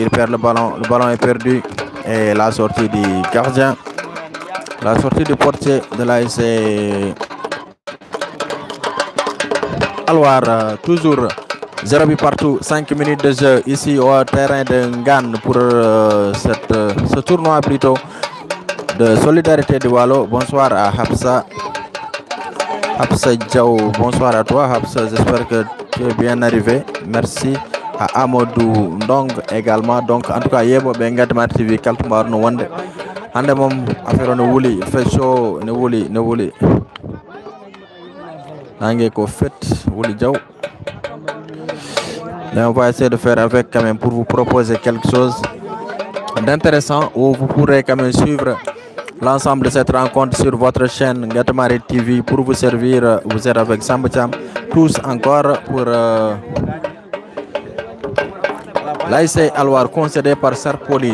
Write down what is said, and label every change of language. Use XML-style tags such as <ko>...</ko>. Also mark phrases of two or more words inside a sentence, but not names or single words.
<fr>Il perd le ballon est perdu. Et la sortie du gardien, la sortie du portier de l'ASC Alwar, toujours 0 but partout, 5 minutes de jeu ici au terrain de Ngan pour ce tournoi plutôt de solidarité de Wallo. Bonsoir à Hapsa Diaw, bonsoir à toi Hapsa, j'espère que tu es bien arrivé. Merci à Amadou Ndong également. Donc en tout cas</fr> <ff>Yebo Bengadma TV Kaltumbar no wande hande mom affaire no wuli,</ff> <fr>il fait chaud</fr> <ff>no wuli nangue ko fet wuli Diaw.</ff> <fr>Et on va essayer de faire avec quand même pour vous proposer quelque chose d'intéressant où vous pourrez quand même suivre l'ensemble de cette rencontre sur votre chaîne Ngatamari TV pour vous servir. Vous êtes avec Samba Thiam, tous encore pour l'ASC Alwar concédé par Sarpoli.</fr>